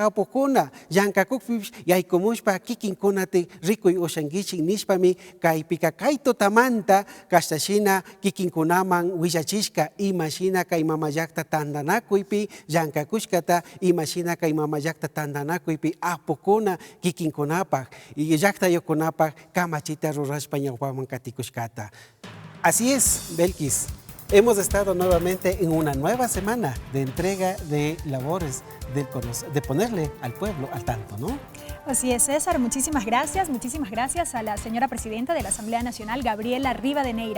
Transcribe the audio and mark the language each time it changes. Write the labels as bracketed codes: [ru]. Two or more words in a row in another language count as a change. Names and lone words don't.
[qu] apukuna llankakukpish yaykumushpa kikinkunati rikuy ushankichik nishpami kaypika kay tutamanta kashtashina kikinkunaman willachishka imashina kay mama llaqta tandanakuypi llankakushkata imashina kay mama llaqta tandanakuypi apukuna kikinkunapak y llaqtayukunapak kamachita rurashpa ñawpaman katikushkata. [es] Así es, Belkis. Hemos estado nuevamente en una nueva semana de entrega de labores de ponerle al pueblo al tanto, ¿no? Así es, César. Muchísimas gracias a la señora presidenta de la Asamblea Nacional, Gabriela Rivadeneira.